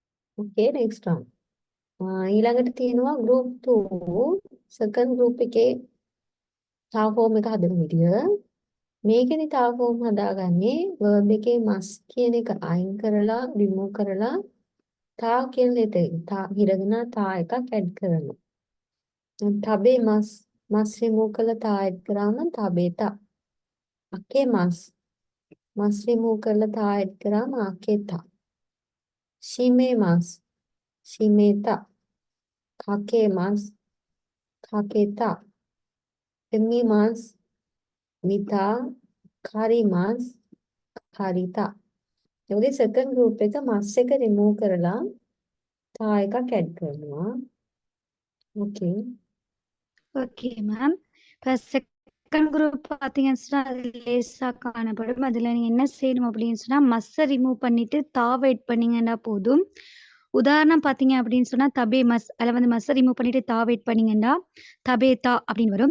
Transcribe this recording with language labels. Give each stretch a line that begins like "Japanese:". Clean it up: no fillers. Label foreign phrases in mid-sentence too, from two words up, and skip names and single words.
English: Okay, next one.
Sinhala: ඊළඟට තියෙනවා
English: group 2 second group
Sinhala: එකේ තා form එක හදන විදිය. මේකෙනි තා form හදාගන්නේ verb එකේ must කියන එක අයින් කරලා remove කරලා තා කියන letter තා හිරගෙන තා එකක් add කරනවා. තබේ
English: must remove
Sinhala: කරලා තා add කරාම තබේතා. අකේ
English: must remove
Sinhala: කරලා තා add කරාම අකේතා.
Japanese: shimeeta. kaketa. みた かります かりた.
Sinhala: එතකොට
English: second group
Sinhala: එක මස් එක remove කරලා තා එකක් add කරනවා.
English: Okay. okay ma'am.
Tamil: இப்போ
English: second group
Tamil: பார்த்தீங்கன்னு சொன்னா அது லேசா காணப்படும். அதுல நீங்க என்ன செய்யணும் அப்படின்னு சொன்னா மஸ்ஸை ரிமூவ் பண்ணிட்டு தாவை எட் பண்ணீங்கன்னா போதும். உதாரணம் பார்த்தீங்க அப்படின்னு சொன்னா
Japanese: たべ ます
Tamil: அதில் வந்து மஸ்ஸை ரிமூவ் பண்ணிட்டு தாவை எட் பண்ணீங்கன்னா தபேதா அப்படின்னு வரும்.